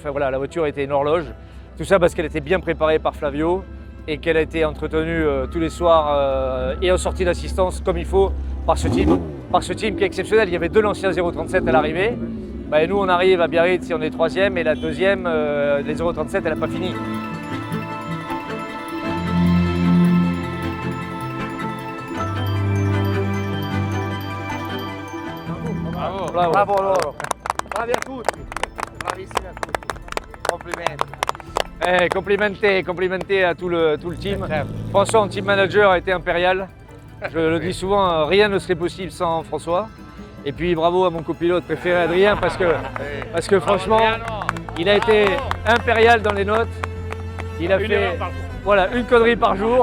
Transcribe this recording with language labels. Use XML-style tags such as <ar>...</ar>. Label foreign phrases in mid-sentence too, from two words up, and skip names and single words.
<fr>Enfin voilà, la voiture était une horloge. Tout ça parce qu'elle était bien préparée par Flavio et qu'elle a été entretenue tous les soirs et en sortie d'assistance comme il faut par ce team qui est exceptionnel. Il y avait 2 l'ancien 037 à l'arrivée. Bah, nous on arrive à Biarritz et on est 3e et la 2e, les 037, elle n'a pas fini.</fr> <it>Bravo loro. Bravi a tutti. Bravissimi a tutti.</it> <fr>Complimenté à tout le team. François, en team manager, a été impérial. Je le dis souvent, rien ne serait possible sans François. Et puis bravo à mon copilote préféré Adrien parce que franchement, il a été impérial dans les notes. Il a fait une connerie par jour.</fr>